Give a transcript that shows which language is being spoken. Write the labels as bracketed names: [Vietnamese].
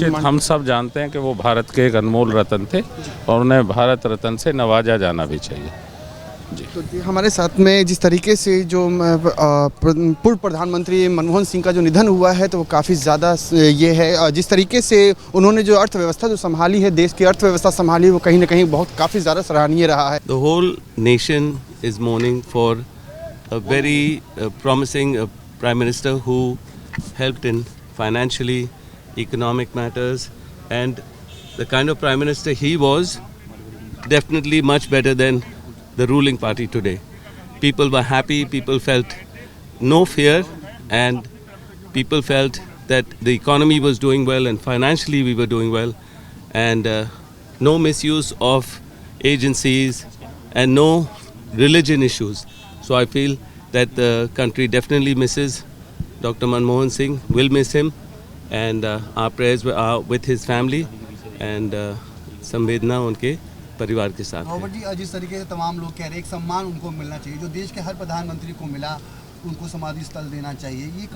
[Hindi] हम सब जानते हैं कि वो भारत के एक अनमोल रत्न थे और उन्हें भारत रत्न से नवाजा जाना भी चाहिए। तो जी, हमारे साथ में जिस तरीके से जो पूर्व प्रधानमंत्री मनमोहन सिंह का जो निधन हुआ है तो वो काफ़ी ज़्यादा ये है, जिस तरीके से उन्होंने जो अर्थव्यवस्था जो संभाली है, देश की अर्थव्यवस्था संभाली, वो कहीं ना कहीं बहुत काफ़ी ज़्यादा सराहनीय रहा है। [English] The whole nation is mourning for a very promising Prime Minister who helped in financially, economic matters, and the kind of Prime Minister he was, definitely much better than the ruling party today. People were happy, people felt no fear, and people felt that the economy was doing well and financially we were doing well, and no misuse of agencies and no religion issues. So I feel that the country definitely misses Dr. Manmohan Singh, will miss him, and our prayers are with his family, and [Hindi] संवेदना उनके परिवार के साथ है। Robert जी, जिस तरीके से तमाम लोग कह रहे हैं एक सम्मान उनको मिलना चाहिए जो देश के हर प्रधानमंत्री को मिला, उनको समाधि स्थल देना चाहिए, ये